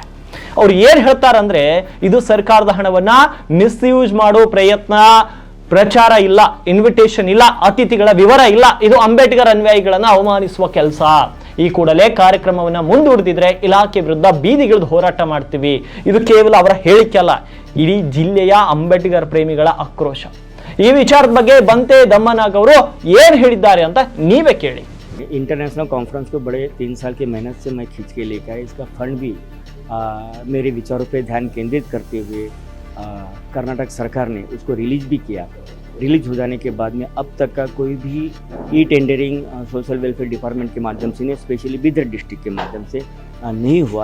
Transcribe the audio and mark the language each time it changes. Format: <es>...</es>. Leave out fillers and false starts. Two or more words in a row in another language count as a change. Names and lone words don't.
<kn>ಅವ್ರು ಏನ್ ಹೇಳ್ತಾರಂದ್ರೆ, ಇದು ಸರ್ಕಾರದ ಹಣವನ್ನ ಮಿಸ್ಯೂಸ್ ಮಾಡೋ ಪ್ರಯತ್ನ, ಪ್ರಚಾರ ಇಲ್ಲ, ಇನ್ವಿಟೇಷನ್ ಇಲ್ಲ, ಅತಿಥಿಗಳ ವಿವರ ಇಲ್ಲ, ಇದು ಅಂಬೇಡ್ಕರ್ ಅನುಯಾಯಿಗಳನ್ನ ಅವಮಾನಿಸುವ ಕೆಲಸ. ಈ ಕೂಡಲೇ ಕಾರ್ಯಕ್ರಮವನ್ನ ಮುಂದೂಡಿದ್ರೆ ಇಲಾಖೆ ವಿರುದ್ಧ ಬೀದಿಗಿಳಿದು ಹೋರಾಟ ಮಾಡ್ತೀವಿ. ಇದು ಕೇವಲ ಅವರ ಹೇಳಿಕೆ ಅಲ್ಲ, ಇಡೀ ಜಿಲ್ಲೆಯ ಅಂಬೇಡ್ಕರ್ ಪ್ರೇಮಿಗಳ ಆಕ್ರೋಶ. ಈ ವಿಚಾರದ ಬಗ್ಗೆ ಬಂತೆ ದಮ್ಮನಾಗ್ ಅವರು ಏನ್ ಹೇಳಿದ್ದಾರೆ ಅಂತ ನೀವೇ ಕೇಳಿ.</kn> <en>international conference</en> <hi>को बड़े 3 साल की मेहनत से मैं खींच के लेकर आया। इसका फंड भी मेरे विचारों पे ध्यान केंद्रित करते हुए कर्नाटक सरकार ने उसको रिलीज भी किया। रिलीज हो जाने के बाद में अब तक का कोई भी</hi> <en>e tendering social welfare department</en> <hi>के माध्यम से,</hi> <en>specially Bidar district</en> <hi>के माध्यम से नहीं हुआ।</hi>